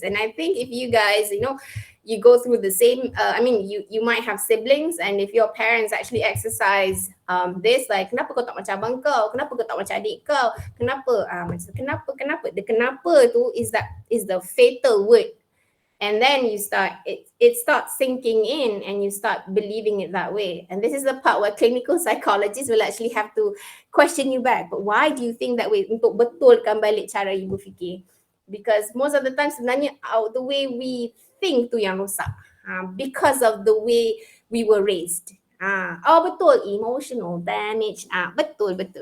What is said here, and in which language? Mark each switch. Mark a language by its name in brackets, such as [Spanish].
[English] And I think if you guys, you go through the same, you might have siblings, and if your parents actually exercise this, like [Malay] kenapa kau tak macam abang kau, kenapa [English] kau tak macam adik kau, kenapa, the kenapa tu is the fatal word. And then it starts sinking in and you start believing it that way. And this is the part where clinical psychologists will actually have to question you back. But why do you think that way? [Malay] Untuk betulkan balik cara you berfikir. [English] Because most of the time sebenarnya the way we think [Malay] tu yang rosak. [English] Because of the way we were raised. Betul, emotional damage. Betul.